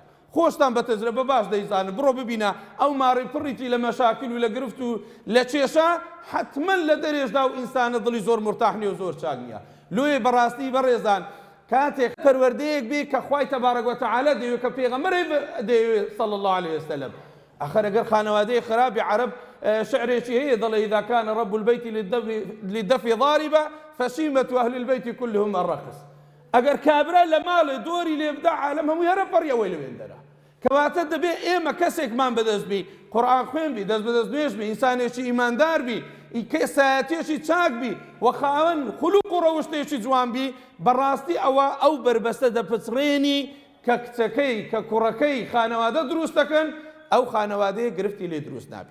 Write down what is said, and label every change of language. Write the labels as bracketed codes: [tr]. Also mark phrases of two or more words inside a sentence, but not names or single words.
[ckb] خۆشتان بە تەجربە باش دەیزانن، بڕۆ ببینە ئەو ماڕی پڕیتی لە مەشاکل و لە گرفت و لە کێشە حتمەن لە دەرێژدا و ئینسانە دڵی زۆر مرتاح نیە و زۆر چاک نییە. لۆیە بەڕاستی بەڕێزان کاتێک پەروەردەیەک بێ کە خوای [ar] تەبارەک وەتەعالا [ckb] دەیوێت کە پێغەمبەری دەیوێت [ar] صلی الله عليه وسلم. [ckb] ئەخەر ئەگەر خانەوادەی خراپی عەرەب شعرێکی هەیە دەڵێ [ar] إذا كان رب البيت للدفء ضاربا فشيمة أهل البيت كلهم الرقص. [ckb] ئەگەر کابرا لە ماڵێ دۆری لێ بدا عالەم هەمووی هەرە پەڕیەوەی لەوێندەرە. کەواتە دەبێ ئێمە کەسێکمان بەدەست بی، قورئان خوێن بی، دەست بەدەست نوێژ بی، ئینسانێکی ئیماندار بی، کەسایەتێکی چاک بی و خاوەن خولوق و ڕەوشتێکی جوان بی بەڕاستی ئەو بربەستە دەپچڕێنی کە کچەکەی کە کوڕەکەی خانەوادە دروست دەکەن ئەو خانەوادەیە گرفتی لێ دروست نابی.